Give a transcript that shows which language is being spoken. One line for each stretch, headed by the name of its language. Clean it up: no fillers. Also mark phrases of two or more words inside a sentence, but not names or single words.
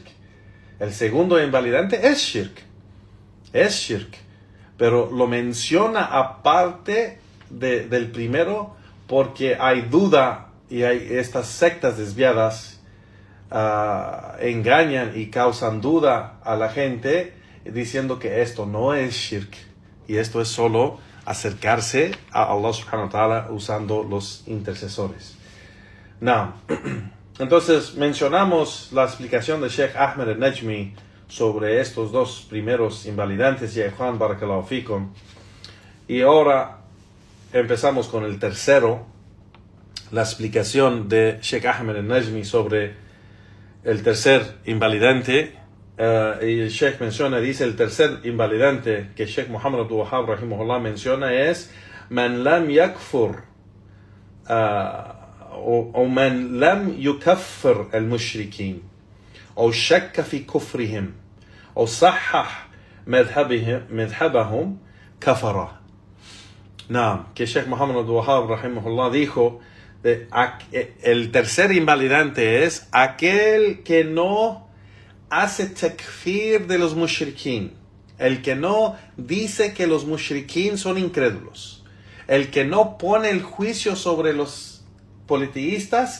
Spanish: El segundo invalidante es shirk, pero lo menciona aparte del primero, porque hay duda y hay estas sectas desviadas, engañan y causan duda a la gente diciendo que esto no es shirk y esto es solo acercarse a Allah
Arabic: سبحانه وتعالى
Spanish: usando los intercesores. Now, entonces mencionamos la explicación de Sheikh Ahmed al-Najmi sobre estos dos primeros invalidantes, ya Juan
Arabic: بارك الله فيكم,
Spanish: y ahora empezamos con el tercero, la explicación de Sheikh Ahmed al-Najmi sobre el tercer invalidante, y el Sheikh menciona, dice el tercer invalidante que Sheikh Muhammad Abdul Wahhab rahimahullah menciona es
Arabic: من لم يكفر أو من لم يكفر المشركين أو شك في كفرهم أو صحح مذهبهم كفر.
Spanish: Que Sheikh Muhammad Abdul Wahhab rahimahullah dijo, el tercer invalidante es aquel que no hace takfir de los mushrikin, el que no dice que los mushrikin son incrédulos, el que no pone el juicio sobre los politeístas